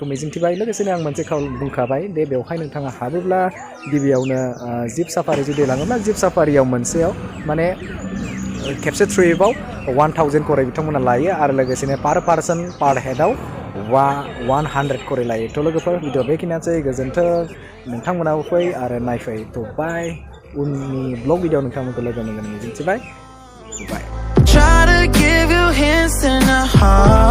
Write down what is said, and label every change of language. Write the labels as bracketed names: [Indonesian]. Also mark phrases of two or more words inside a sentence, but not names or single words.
[Bodo] मिजिंथिबाय लोगोसेनो आं मोनसे बुंखाबाय बेवहाय नोंथाङा हाबोब्ला गिबियावनो [English] jeep safari [Bodo] जुदि लाङोब्ला [English] jeep safari [Bodo] मोनसेयाव माने खेबसे ट्रिपआव 1000 करै बिथांमोना लायो आरो लोगोसेनो [English] per person per head [Bodo] 100 करै लायो थ' लोगोफोर भिडिअ बेखिनियानोसै गोजोन्थों नोंथांमोनाबो फै आरो नायफै थ' बाय उननि ब्लग भिडिअ नोंथांमोनखौ लोगो मोनगोन मिजिंथिबाय बाय [English] Try to give you hints in a heart.